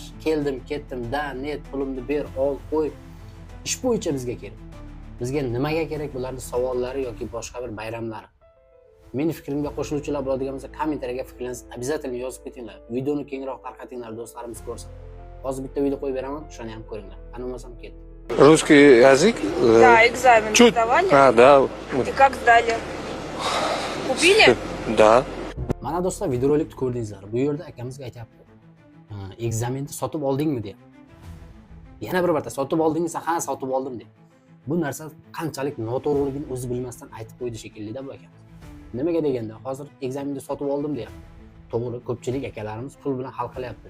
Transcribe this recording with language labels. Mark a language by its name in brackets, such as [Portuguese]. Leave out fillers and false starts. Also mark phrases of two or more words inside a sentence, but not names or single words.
[Uzbek] Keldim, ketdim, [Russian] да, нет, [Uzbek] pulimni ber, ol, qo'y. Ish bo'yicha bizga kerak. Bizga nimaga kerak bularning savollari yoki boshqa bir bayramlari? Meni fikrimga qo'shiluvchilar bo'ladigan bo'lsa, kommentariyaga fikrlaringizni обязательно yozib ketinglar. Videoni kengroq tarqatinglar, do'stlarimiz ko'rsin. Hozir bitta video qo'yib beraman, shuni ham ko'ringlar. Qani bo'lmasam ketdi. [Russian] Русский язык? Да, экзамен сдавали. Да. И как сдали? Убили? Да. [Uzbek] Mana do'stlar, videorolikni ko'rdingizlar. Bu yerda akamizga aytayapti. Ekzamenni sotib oldingmi deyapti. Yana bir marta sotib oldingmi? Ha, sotib oldim deyapti. Bu narsa qanchalik noto'g'riligini o'zi bilmasdan aytib qo'ydi shekilli-da bu akamiz. Nimaga deganda, hozir ekzamenni sotib oldim deyapti. To'g'ri, ko'pchilik akalarimiz pul bilan hal qilyapti.